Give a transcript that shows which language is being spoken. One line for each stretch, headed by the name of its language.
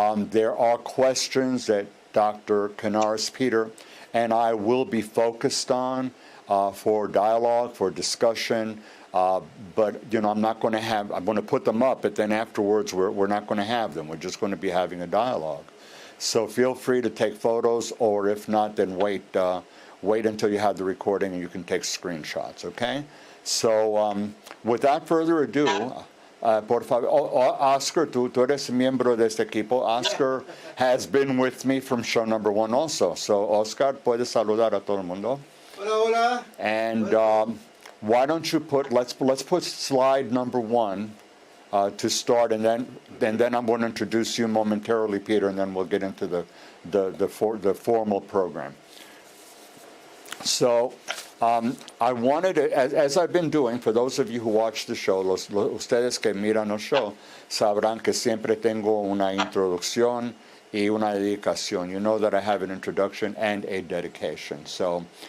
English: There are questions that Dr. Canaris Peter and I will be focused on for dialogue, for discussion. But, I'm not going to I'm going to put them up, but then afterwards we're not going to have them. We're just going to be having a dialogue. So feel free to take photos, or if not, then wait until you have the recording and you can take screenshots, okay? So without further ado,
Spanish: por favor, Oscar, tú eres miembro de este equipo.
English: Oscar has been with me from show number 1 also.
Spanish: So, Oscar, puedes saludar a todo el mundo. Hola, hola.
English: And why don't you let's put slide number 1 to start, and then I'm going to introduce you momentarily, Peter, and then we'll get into the formal program. So I wanted to, as I've been doing, for those of you who watch the show,
Spanish: ustedes que miran el show, sabrán que siempre tengo una introducción y una dedicación.
English: You know that I have an introduction and a dedication. So